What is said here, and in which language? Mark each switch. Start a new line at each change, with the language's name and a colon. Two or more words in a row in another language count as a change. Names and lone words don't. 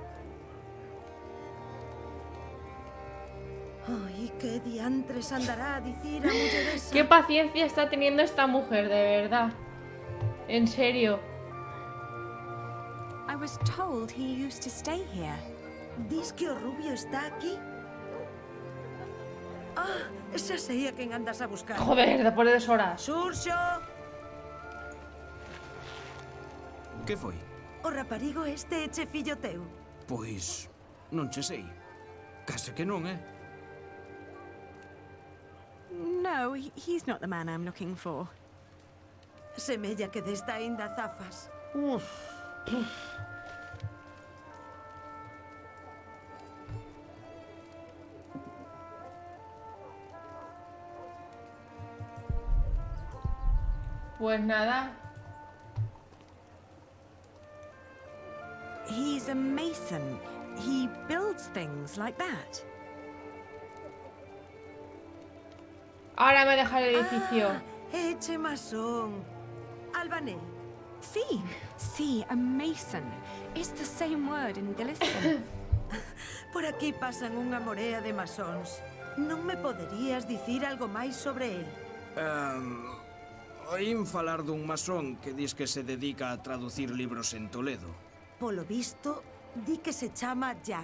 Galician: Ay, qué diantres andará a decir a muller esa.
Spanish: Qué paciencia está teniendo esta mujer, de verdad. En serio.
English: I was told he used to stay here.
Galician: ¿Dis que o rubio está aquí? Ah, esa sería quen andas a buscar.
Spanish: Joder, después de 2 horas.
Galician: Xurxo! Que foi? O raparigo este eche fillo teu. Pois, non che sei. Case que non,
English: No, he's not the man I'm looking for.
Galician: Semella que desta aínda zafas.
Spanish: Pues nada.
English: He's a mason. He builds things like that.
Spanish: Ahora me deja el edificio.
Galician: Eche masón. Albanel.
English: Sí, a mason. It's the same word in Galician.
Galician: Por aquí pasan unha morea de masóns. Non me poderías dicir algo máis sobre el? Oín falar dun masón que dis que se dedica a traducir libros en Toledo. Polo visto, di que se chama Jack.